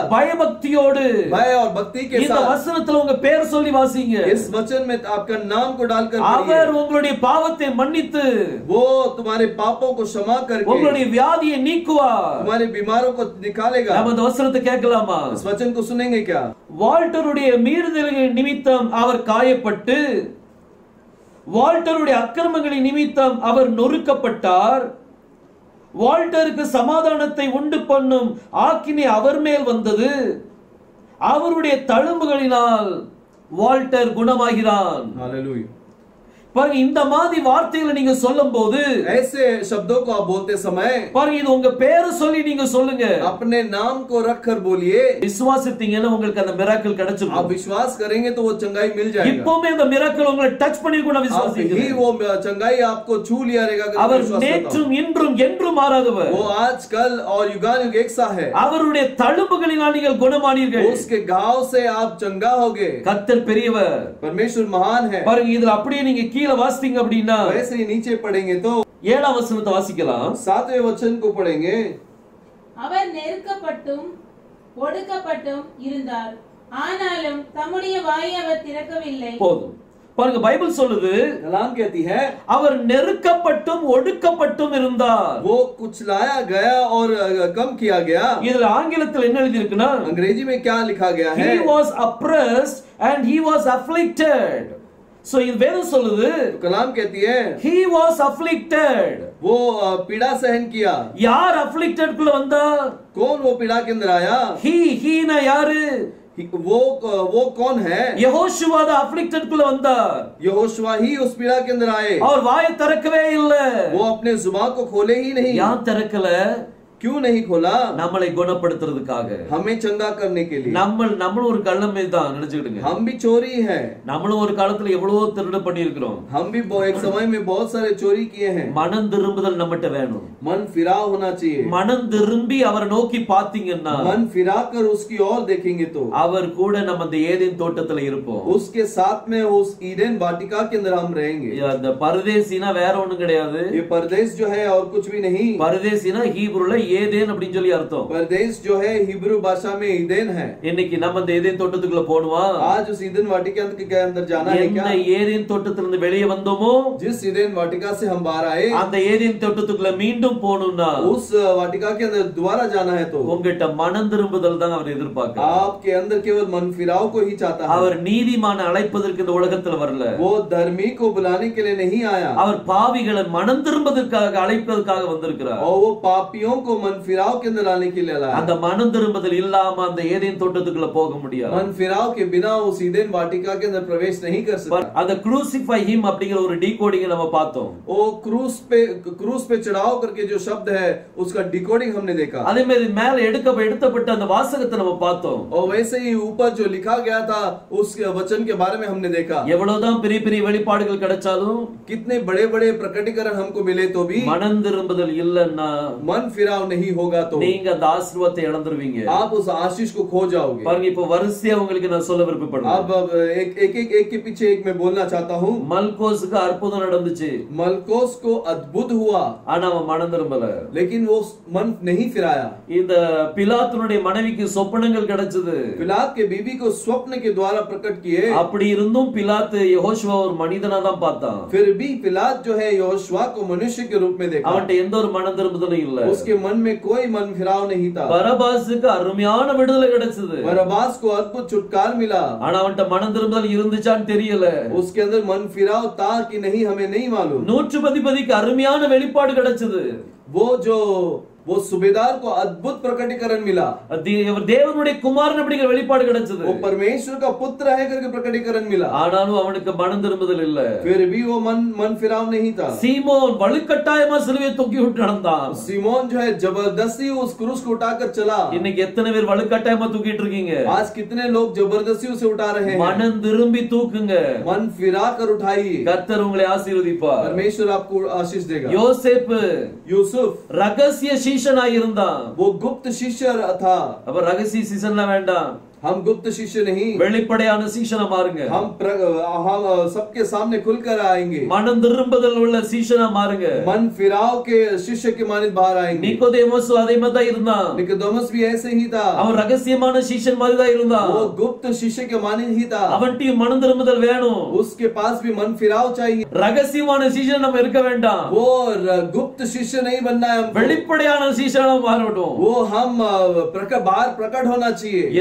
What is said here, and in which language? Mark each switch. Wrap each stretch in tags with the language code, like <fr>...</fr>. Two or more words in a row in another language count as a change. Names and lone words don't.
<ta>பயபக்தியோடு</ta> <hi>भय और भक्ति के</hi> <ta>இந்த</ta> <hi>साथ</hi> <ta>வசனத்துல உங்க பெயர் சொல்லி வாசிங்க.</ta> <hi>इस वचन में आपका नाम को डालकर</hi> <ta>அவர்</ta> <hi>पढ़िए।</hi> <ta>உங்களுடைய பாவத்தை மன்னித்து</ta> <hi>वो तुम्हारे पापों को क्षमा करके</hi> <ta>உங்களுடைய வியாதியை நீக்குவார்.</ta> <hi>तुम्हारे बीमारों को निकालेगा।</hi> <ta>நம்ம இந்த வசனத்தை கேட்கலாமா?</ta> <hi>इस वचन को सुनेंगे क्या?</hi> <ta>வால்டருடைய மீறுதல்களின் நிமித்தம் அவர் காயப்பட்டு, வால்டருடைய அக்கிரமங்களின் நிமித்தம் அவர் நொறுக்கப்பட்டார். வால்டருக்கு சமாதானத்தை உண்டு பண்ணும் ஆக்கினை அவர் மேல் வந்தது. அவருடைய தழும்புகளினால் வால்டர் குணமாகிறான்.</ta> <hi>हालेलुया।</hi> <ta>பாருங்க இந்த மாதிரி வார்த்தைகளை நீங்க சொல்லும்போது</ta> <hi>ऐसे शब्दों को आप बोलते समय</hi> <ta>பாருங்க இது உங்க பேரை சொல்லி நீங்க சொல்லுங்க.</ta> <hi>अपने नाम को रख कर बोलिए.</hi> <ta>விசுவாசித்தீங்கன்னா உங்களுக்கு அந்த மிராக்கிள்</ta> <hi>आप</hi> <ta>கிடைச்சிடும்.</ta> <hi>विश्वास करेंगे तो वो चंगाई मिल जाएगा.</hi> <ta>இப்போமே அந்த மிராக்கிள் உங்களை டச் பண்ணிருக்கும் நான் விசுவாசிக்கிறேன்.</ta> <hi>ही वो चंगाई आपको छू लिया रहेगा.</hi> <ta>அவர் நேற்றும் இன்றும் என்றும் மாறாதவர்.</ta> <hi>वो आज कल और युगानुयुग एक सा है.</hi> <ta>அவருடைய தழும்புகளினால் நீங்கள் குணமானீர்கள்.</ta> <hi>उसके घाव से आप चंगा होगे.</hi> <ta>கர்த்தர் பெரியவர்.</ta> <hi>परमेश्वर महान है.</hi> <ta>பாருங்க இதுல அப்படியே நீங்க கீழ வாசித்தீங்க அப்படின்னா</ta> <hi>वैसे ही नीचे पढ़ेंगे तो</hi> <ta>7ஆம் வசனத்தை வாசிக்கலாம்.</ta> <hi>7वें वचन को पढ़ेंगे.</hi> <ta>அவர் நெருக்கப்பட்டும் ஒடுக்கப்பட்டும் இருந்தார், ஆனாலும் தம்முடைய வாயை அவர் திறக்கவில்லை. போதும். பாருங்க பைபிள் சொல்லுது</ta> <hi>कलाम कहती है</hi> <ta>அவர் நெருக்கப்பட்டும் ஒடுக்கப்பட்டும் இருந்தார்.</ta> <hi>वो कुचलाया गया और कम किया गया.</hi> <ta>இதுல ஆங்கிலத்தில் என்ன எழுதி இருக்குன்னா</ta> <hi>अंग्रेजी में क्या लिखा गया है?</hi> <en>he was oppressed and he was afflicted.</en> <ta>So இது வேதம் சொல்லுது</ta> <hi>तो कलाम कहती है</hi> <en>he was afflicted.</en> <hi>वो पीड़ा सहन किया.</hi> <ta>யார் afflicted குள்ள வந்தா?</ta> <hi>कौन वो पीड़ा के अंदर आया?</hi> <ta>he ना யாரு?</ta> <hi>वो कौन है?</hi> <ta>யெகோஷுவா தான் afflicted குள்ள வந்தார்.</ta> <hi>यहोशुआ ही उस पीड़ा के अंदर आए.</hi> <ta>அவர் வாயை திறக்கவே இல்ல.</ta> <hi>वो अपने जुबान को खोले ही नहीं.</hi> <ta>ஏன் திறக்கல?</ta> <hi>क्यों नहीं खोला?</hi> <ta>நம்மளை குணப்படுத்துறதுக்காக.</ta> <hi>हमें चंगा करने के लिए.</hi> <ta>நம்மளும் ஒரு கள்ளமே தான் நினைச்சுக்கிடுங்க.</ta> <hi>हम भी चोरी है.</hi> <ta>நம்மளும் ஒரு காலத்துல எவ்வளவு திருடு பண்ணியிருக்கிறோம்.</ta> <hi>हम भी एक समय में बहुत सारे चोरी किए हैं.</hi> <ta>மனம் திரும்புதல் நம்மட்ட வேணும்.</ta> <hi>मन फिराव होना चाहिए.</hi> <ta>மனம் திரும்பி அவரை நோக்கி பாத்தீங்கன்னா</ta> <hi>मन फिरा कर उसकी ओर देखेंगे तो</hi> <ta>அவர் கூட நம்ம அந்த ஏதேன் தோட்டத்துல இருப்போம்.</ta> <hi>उसके साथ में उस ईडेन वाटिका के अंदर हम रहेंगे.</hi> <ta>அந்த பரதேசினா வேற ஒண்ணும் கிடையாது.</ta> <hi>ये परदेश जो है और कुछ भी नहीं.</hi> <ta>பரதேசினா ஹீப்ருல ஏதேன் அப்படினு சொல்லி அர்த்தம்.</ta> <hi>परदेश जो है हिब्रू भाषा में ईदेन है.</hi> <ta>இன்னைக்கு நம்ம அந்த ஏதேன் தோட்டத்துக்குள்ள போணுமா?</ta> <hi>आज उस ईदेन वाटिका के अंदर जाना है क्या?</hi> <ta>என்ன ஏதேன் தோட்டத்துல இருந்து வெளியே வந்தோமோ</ta> <hi>जिस ईदेन वाटिका से हम बाहर आए</hi> <ta>அந்த ஏதேன் தோட்டத்துக்குள்ள மீண்டும் போணும்னா</ta> <hi>उस वाटिका के अंदर दोबारा जाना है तो</hi> <ta>உங்ககிட்ட மனம் திரும்புதல் தான் அவர் எதிர்பார்க்கிறார்.</ta> <hi>आपके अंदर केवल मन फिराव को ही चाहता है.</hi> <ta>அவர் நீதிமான அழைப்பதற்கு இந்த உலகத்துல வரல.</ta> <hi>वो धर्मी को बुलाने के लिए नहीं आया.</hi> <ta>அவர் பாவிகளை மனம் திரும்புவதற்காக அழைப்பதற்காக வந்திருக்கிறார்.</ta> <hi>और वो पापियों को मन फिराव के अंदर लाने के लिए लाया.</hi> <ta>அந்த மனம் திரும்புதல் இல்லாம அந்த ஏதேன் தோட்டத்துக்குள்ள போக முடியாது.</ta> <hi>मन फिराव के बिना उस ईदेन वाटिका के अंदर प्रवेश नहीं कर सकता.</hi> <ta>அந்த</ta> <en>crucify him</en> <ta>அப்படிங்கிற ஒரு டிகோடிங் நம்ம பார்த்தோம்.</ta> <hi>वो क्रूस पे चढ़ाव करके जो शब्द है उसका डिकोडिंग हमने देखा.</hi> <ta>அதே மாதிரி மேல எடுக்கப்பட்ட அந்த வாசகத்தை நம்ம பார்த்தோம்.</ta> <hi>और वैसे ही ऊपर जो लिखा गया था उस वचन के बारे में हमने देखा.</hi> <ta>எவ்வளவுதான் பெரிய பெரிய வெளிப்பாடுகள் கிடைச்சாலும்</ta> <hi>कितने बड़े बड़े प्रकटीकरण हमको मिले तो भी</hi> <ta>மனம் திரும்புதல் இல்லன்னா</ta> <hi>मन फिराव नहीं होगा तो</hi> <ta>நீங்க அந்த ஆசீர்வாதத்தை இழந்துருவீங்க.</ta> <hi>आप उस आशीष को खो जाओगे.</hi> <ta>பாருங்க இப்ப வரிசையா உங்களுக்கு நான் சொல்ல விருப்பப்படுறேன்.</ta> <hi>अब एक के पीछे एक मैं बोलना चाहता हूँ.</hi> <ta>மல்கோஸ்க்கு அற்புதம் நடந்துச்சு.</ta> <hi>मलकोस को अद्भुत हुआ</hi> <ta>ஆனா அவன் மனம் திரும்பல.</ta> <hi>लेकिन वो मन नहीं फिराया.</hi> <ta>இந்த பிலாத்துனுடைய மனைவிக்கு சொப்பனங்கள் கிடைச்சது.</ta> <hi>पिलात के बीबी को स्वप्न के द्वारा प्रकट किए.</hi> <ta>அப்படி இருந்தும் பிலாத்து யெகோஷுவா ஒரு மனிதனா தான் பார்த்தான்.</ta> <hi>फिर भी पिलात जो है यहोशुआ को मनुष्य के रूप में देखा.</hi> <ta>அவன்ட்ட எந்த ஒரு மனம் திரும்புதலும் இல்ல.</ta> <hi>उसके मन में कोई मन फिराव नहीं था.</hi> <ta>பரபாசுக்கு அருமையான விடுதலை கிடைச்சது.</ta> <hi>बरबास को अद्भुत छुटकार मिला.</hi> <ta>ஆனா அவன்ட்ட மனம் திரும்புதல் இருந்துச்சான்னு தெரியல.</ta> <hi>उसके अंदर मन फिराव था कि नहीं हमें नहीं मालूम.</hi> <ta>110 அருமையான வெளிப்பாடு கிடைச்சது.</ta> <hi>वो सुबेदार को अद्भुत प्रकटीकरण मिला.</hi> <ta>தேவனுடைய குமாரன் அப்படிங்கிற வெளிப்பாடு கிடைச்சது.</ta> <hi>वो परमेश्वर का पुत्र है करके प्रकटीकरण मिला.</hi> <ta>ஆனாலும் அவனுக்கு மனம் திரும்புதல் இல்ல.</ta> <hi>फिर भी वो मन फिराव नहीं था.</hi> <ta>சீமோன் வலுக்கட்டாயமா சிலுவையை தூக்கி விட்டு நடந்தான்.</ta> <hi>सीमोन जो है जबरदस्ती उस क्रूस को उठाकर चला.</hi> <ta>இன்னைக்கு எத்தனை பேர் வலுக்கட்டாயமா தூக்கிட்டு இருக்கீங்க?</ta> <hi>आज कितने लोग जबरदस्ती उसे उठा रहे हैं.</hi> <ta>மனம் திரும்பி தூக்குங்க.</ta> <hi>मन फिरा कर उठाइए.</hi> <ta>கர்த்தர் உங்களை ஆசீர்வதிப்பார்.</ta> <hi>परमेश्वर आपको आशीष देगा.</hi> <ta>யோசேப்பு</ta> <hi>यूसुफ</hi> <ta>ரகசிய சீஷனாய் இருந்தான்.</ta> <hi>वो गुप्त शिष्य था.</hi> <ta>அப்ப ரகசிய சீஷன்லாம் வேண்டாம்.</ta> <hi>हम गुप्त शिष्य नहीं,</hi> <ta>வெளிப்படையான சீஷனா மாறுங்க.</ta> <hi>हम सबके सामने खुलकर आएंगे.</hi> <ta>மனம் திரும்புதல் உள்ள சீஷனா மாறுங்க.</ta> <hi>मन फिराव के शिष्य के मानित बाहर आएंगे.</hi> <ta>நிக்கோதேமோஸ் அதே மாதிரி தான் இருந்தான்.</ta> <hi>निकोदेमस भी ऐसे ही था.</hi> <ta>அவன் ரகசியமான சீஷன் மாதிரி தான் இருந்தான்.</ta> <hi>वो गुप्त शिष्य के मानित ही था.</hi> <ta>அவன்கிட்ட மனம் திரும்புதல் வேணும்.</ta> <hi>उसके पास भी मन फिराव चाहिए.</hi> <ta>ரகசியமான சீஷன் நம்ம இருக்க வேண்டாம்.</ta> <hi>वो गुप्त शिष्य नहीं बनना है हमको.</hi> <ta>வெளிப்படையான சீஷனா மாறட்டும்.</ta> <hi>वो हम बाहर प्रकट होना चाहिए.</hi>